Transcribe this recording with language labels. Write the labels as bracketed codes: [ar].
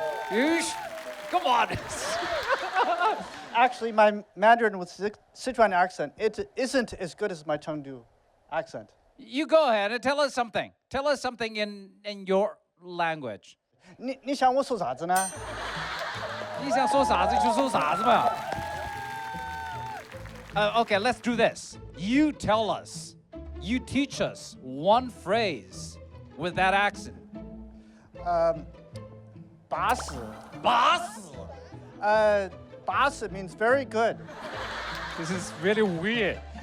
[en] Yeesh. Come on. Actually, my Mandarin with Sichuan accent, it isn't as good as my Chengdu accent. You go ahead and tell us something. Tell us something in your language. [zh] 你想我说啥子呢？你想说啥子就说啥子嘛。 [en] Okay, let's do this. You tell us. You teach us one phrase with that accent. [zh] 把死。把死。 [en] 把死 means very good. This is really weird.